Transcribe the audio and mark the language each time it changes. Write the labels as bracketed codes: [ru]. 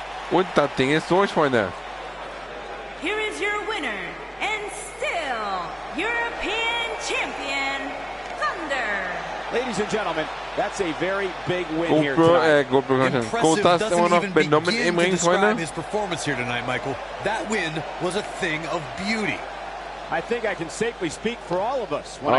[de] Und das Ding ist durch, Freunde. [en] Here is your winner, and still European champion, Thunder. Ladies and gentlemen, that's a very big win here tonight. [de] Goldust immer noch benommen im Ring, Freunde. [en] His performance here tonight, Michael. That win was a thing of beauty. I think I can safely speak for all of us when I